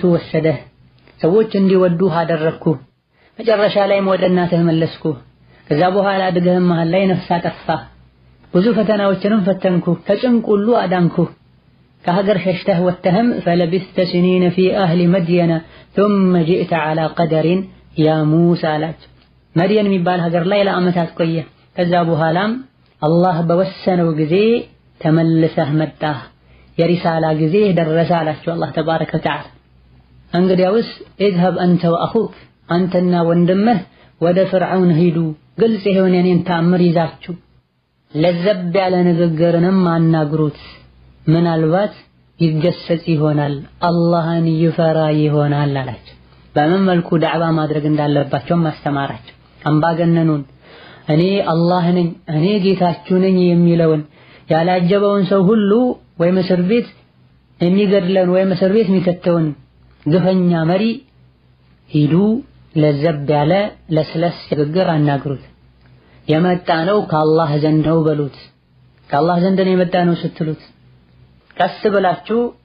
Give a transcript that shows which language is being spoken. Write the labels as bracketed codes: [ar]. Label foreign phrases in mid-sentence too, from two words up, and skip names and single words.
[am] ወሰደህ። ሰዎች እንዲወዱህ አደረግኩ። መጨረሻ ላይም ወደ እናትህ መለስኩ። ከዛ በኋላ አድገህም መሃል ላይ ነፍስ አጠፋህ። ብዙ ፈተናዎችንም ፈተንኩ፣ ከጭንቅ ሁሉ አዳንኩ። ከሀገር ሸሽተህ ወጥተህም [ar] فلبثت سنين في أهل مدين ثم جئت على قدر يا موسى [am] አላቸው። መድየን የሚባል ሀገር ላይ ለዓመታት ቆየ። ከዛ በኋላም አላህ በወሰነው ጊዜ ተመልሰህ መጣህ፣ የሪሳላ ጊዜ ደረሰ አላቸው [ar] الله تبارك وتعالى። [am] እንግዲያውስ [ar] اذهب أنت وأخوك [am] አንተና ወንድምህ ወደ ፍርዓውን ሂዱ፣ ግልጽ የሆነ የኔን ተአምር ይዛችሁ ለዘብ ያለ ንግግርንም አናግሩት፣ ምናልባት ይገሰጽ ይሆናል አላህን ይፈራ ይሆናል አላቸው። በምን መልኩ ዳዕዋ ማድረግ እንዳለባቸው ማስተማራቸው። አምባገነኑን እኔ አላህ ነኝ እኔ ጌታችሁ ነኝ የሚለውን ያላጀበውን ሰው ሁሉ ወይ እስር ቤት የሚገድለን ወይ እስር ቤት የሚከተውን ግፈኛ መሪ ሂዱ ለዘብ ያለ ለስለስ ንግግር አናግሩት። የመጣ ነው ከአላህ ዘንድ ነው በሉት። ከአላህ ዘንድ ነው የመጣ ነው ስትሉት ቀስ ብላችሁ